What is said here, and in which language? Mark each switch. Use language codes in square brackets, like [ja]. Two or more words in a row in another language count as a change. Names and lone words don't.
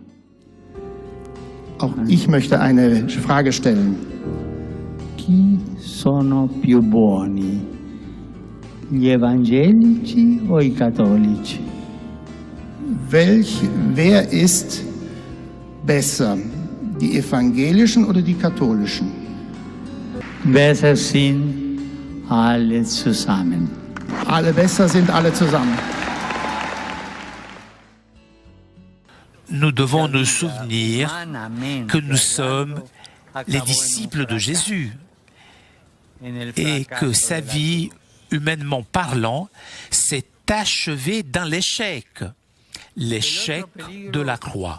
[de] Auch ich möchte eine Frage stellen. [it] Chi sono più buoni, gli evangelici o i cattolici? [de] Wer ist besser, die evangelischen oder die katholischen? Besser sind alle zusammen. Alle besser sind alle zusammen. [fr] Nous devons nous souvenir que nous sommes les disciples de Jésus et que sa vie, humainement parlant, s'est achevée dans l'échec de la croix.